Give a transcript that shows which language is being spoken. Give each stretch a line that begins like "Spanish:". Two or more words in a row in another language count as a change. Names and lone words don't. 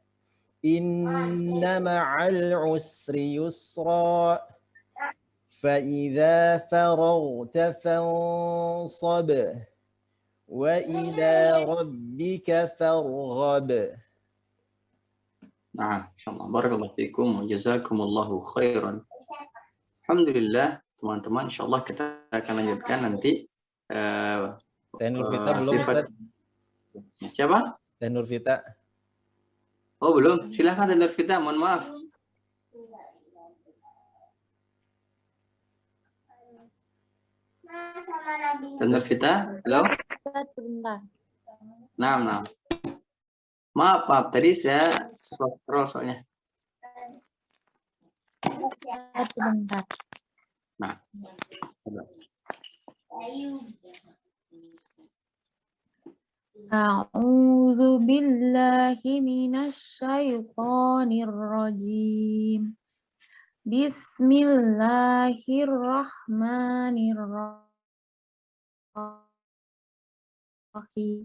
Arabic: إن مع العسر يسرا. فإذا فرغت فانصب وإلى ربك فارغب.
Indonesian: Nah, insyaallah.
Arabic: بارك الله فيكم و جزاكم الله خيرا.
Indonesian: Alhamdulillah, teman-teman, insyaallah kita akan lanjutkan nanti Teh Nurvita belum, sifat. Ustaz? Siapa? Teh Nurvita. Oh, belum. Silakan Teh Nurvita, mohon maaf. Teh Nurvita, halo? Ustaz, sebentar. Nah. Maaf. Tadi saya scroll soalnya. Ustaz, sebentar. Nah.
Arabic: أعوذ بالله من الشيطان الرجيم. Bismillahirrahmanirrahim.